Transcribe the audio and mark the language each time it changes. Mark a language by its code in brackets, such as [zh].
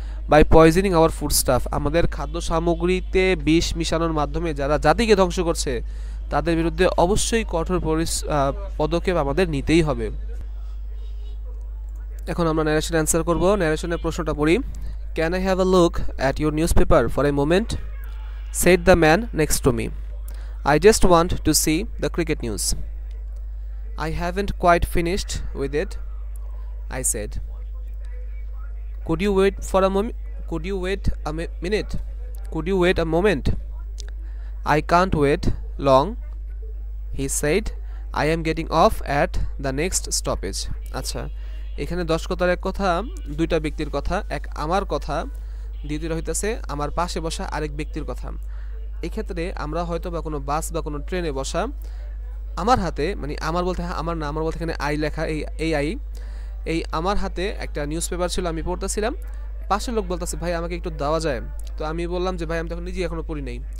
[en] by poisoning our food stuff, [bn] আমাদের খাদ্য সামগ্রীতে বিষ মিশানোর মাধ্যমে যারা জাতিকে ধ্বংস করছে, তাদের বিরুদ্ধে অবশ্যই কঠোর পদক্ষেপ আমাদের নিতেই হবে। এখন আমরা ন্যারেশন অ্যান্সার করব। ন্যারেশনের প্রশ্নটা পড়ি। [en] Can I have a look at your newspaper for a moment? Said the man next to me, I just want to see the cricket news. I haven't quite finished with it, I said. Could you wait for a moment? Could you wait a minute? Could you wait a moment? I can't wait long, he said. I am getting off at the next stoppage. [bn] আচ্ছা, এখানে 10 কথার এক কথা, দুইটা ব্যক্তির কথা, এক আমার কথা, দ্বিতীয়টা হইতেছে আমার পাশে বসা আরেক ব্যক্তির কথা। এই ক্ষেত্রে আমরা হয়তো বা কোনো বাস বা কোনো ট্রেনে বসা, আমার হাতে, মানে আমার বলতে আমার না, আমার বলতে এখানে আই লেখা, এই আমার হাতে একটা নিউজ পেপার ছিল, আমি পড়তেছিলাম। পাশের লোক বলতেছে ভাই আমাকে একটু দেওয়া যায়? তো আমি বললাম যে ভাই আমি তখন নিজেই এখনো পড়ি নাই।